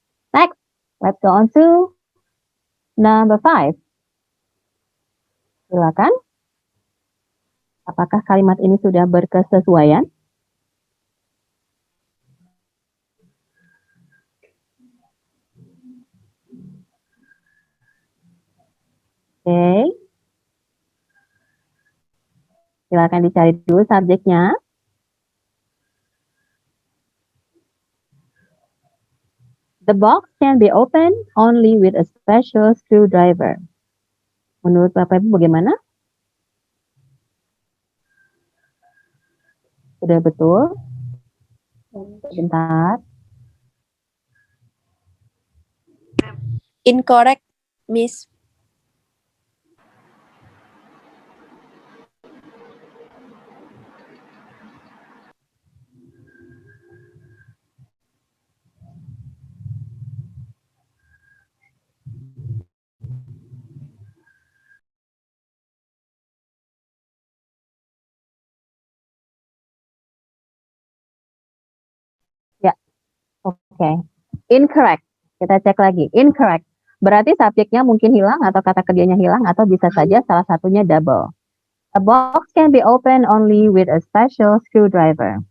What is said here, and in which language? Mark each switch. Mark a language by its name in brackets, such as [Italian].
[English] Next, let's go on to number 5. [Indonesian] Silakan. Apakah kalimat ini sudah berkesesuaian? Oke. Silakan dicari dulu subjeknya. [English] The box can be opened only with a special screwdriver. [Indonesian] Menurut Bapak Ibu bagaimana? Sudah betul? Bentar. [English] Incorrect, Miss. [Indonesian] Oke. Incorrect. Kita cek lagi. Incorrect. Berarti subjeknya mungkin hilang atau kata kerjanya hilang atau bisa saja salah satunya double. [English] A box can be opened only with a special screwdriver.